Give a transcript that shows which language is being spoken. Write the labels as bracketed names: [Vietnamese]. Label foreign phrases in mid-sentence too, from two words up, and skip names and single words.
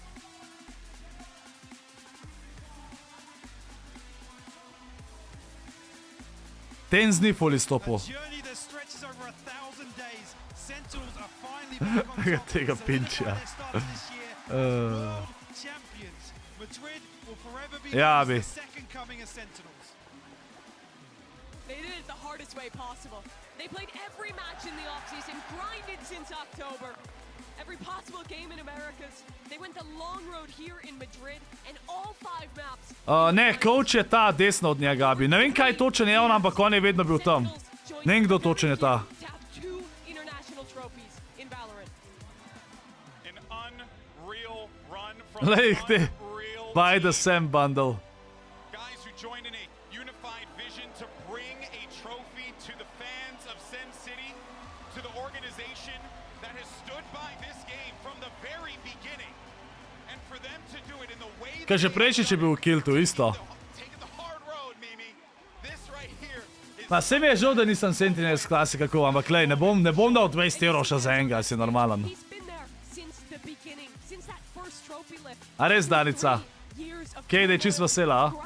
[Slovenian] Ten z ni ful izstopil. Tega pinčja. Ja, bi. [English] They did it the hardest way possible. They played every match in the offseason, grinded since October. Every possible game in Americas. They went the long road here in Madrid and all 5 maps. [Slovenian] Ne, coach je ta desno od njega, bi. Ne vem, kaj točen je on, ampak on je vedno bil tam. Ne vem, kdo točen je ta. Lej, ti. [English] Buy the Sam bundle. Guys who joined in a unified vision to bring a trophy to the fans of Sen City. to the organization that has stood by this game from the very beginning. And for them to do it in the way [Slovenian] Kaj že prejši, če bi v kiltu, isto. Ma, se mi je žal, da nisem Sentinels klasi kako, ampak lej, ne bom dal 20 € še za enega, si normalen. A res, Danica? Kejdej čist vesela, a?